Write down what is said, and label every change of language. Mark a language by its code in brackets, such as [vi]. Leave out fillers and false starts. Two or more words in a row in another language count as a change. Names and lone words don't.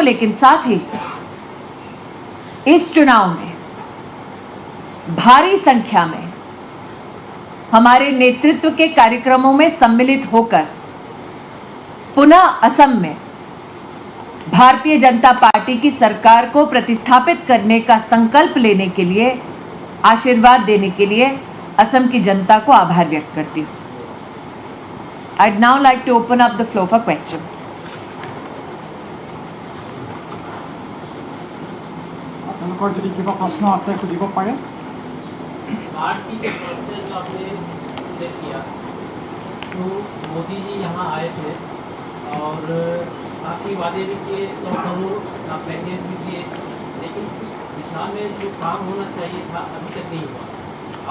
[hi] लेकिन साथ ही इस चुनाव में भारी संख्या में हमारे नेतृत्व के कार्यक्रमों में सम्मिलित होकर पुनः असम में भारतीय जनता पार्टी की सरकार को प्रतिस्थापित करने का संकल्प लेने के लिए आशीर्वाद देने के लिए असम की जनता को आभार व्यक्त करती हूँ। [en] I'd now like to open up the floor for questions. [as] আপোনালোকৰ যদি কিবা প্ৰশ্ন আছে সুধিব পাৰে। [hi] आज की जो प्रोसेस जो आपने उल्लेख किया, तो मोदी जी यहाँ आए थे और काफ़ी वादे भी किए, 100 करोड़ का पैकेज भी दिए, लेकिन उस दिशा में जो काम होना चाहिए था अभी तक नहीं हुआ।